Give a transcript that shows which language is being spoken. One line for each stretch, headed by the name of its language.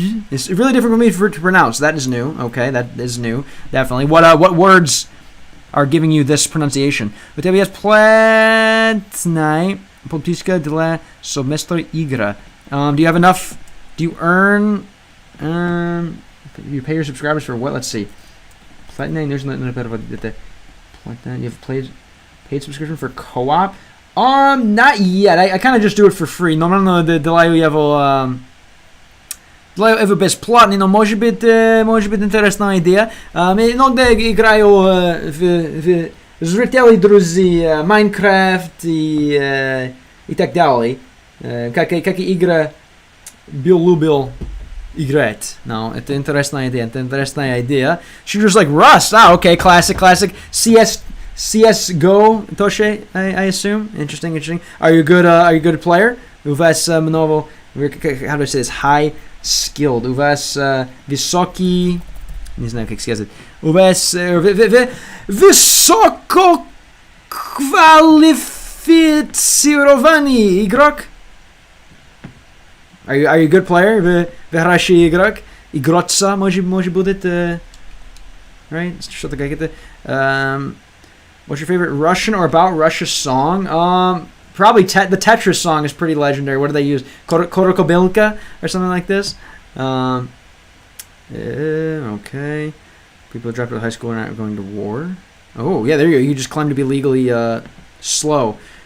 English: It's really difficult for me to pronounce. That is new. Okay, that is new. Definitely. What words are giving you this pronunciation?
Russian: У тебя есть платная подписка для семестра игра.
English: Do you have enough? Do you earn? You pay your subscribers for what? Let's see.
Russian: Платная нужно это. Платная.
English: You have paid subscription for co-op? Not yet. I kind of just do it for free.
Russian: Normalno делаю его. Его бесплатно, но может быть интересная идея. Иногда играю в зрители, друзья, Майнкрафт и так далее. Как игра любил играть.
English: No,
Russian: это интересная идея.
English: Shooters like Rust. Okay, classic. CSGO, Toshe, I assume. Interesting. Are you a good player?
Russian: У вас много,
English: how do I say this? High skilled.
Russian: У вас высокий, не знаю как сказать. У вас высококвалифицированный игрок?
English: Are you a good player?
Russian: Вы хороший игрок? Игроца, может будет,
English: right?
Russian: Что-то как это.
English: What's your favorite Russian or about Russia song? Probably the Tetris song is pretty legendary. What do they use? Korokobelka or something like this? Okay. People who dropped out of high school are not going to war. Oh, yeah, there you go. You just claim to be legally slow.